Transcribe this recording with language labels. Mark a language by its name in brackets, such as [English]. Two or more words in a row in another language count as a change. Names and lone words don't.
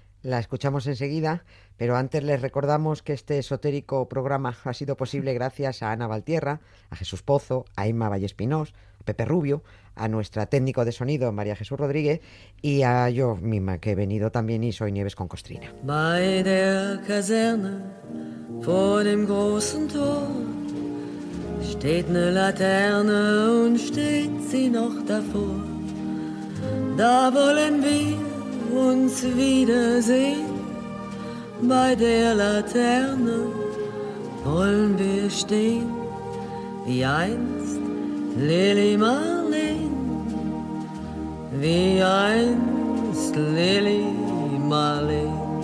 [Spanish] La escuchamos enseguida, pero antes les recordamos que este esotérico programa ha sido posible gracias a Ana Valtierra, a Jesús Pozo, a Emma Vallespinós, a Pepe Rubio, a nuestra técnico de sonido María Jesús Rodríguez y a yo misma, que he venido también y soy Nieves con Costrina. [German] Bei der Kaserne vor dem großen Tor steht ne Laterne und steht sie noch davor. Da wollen wir uns wiedersehen. Bei der Laterne wollen wir stehen, wie einst Lili Marleen, wie einst Lili Marleen.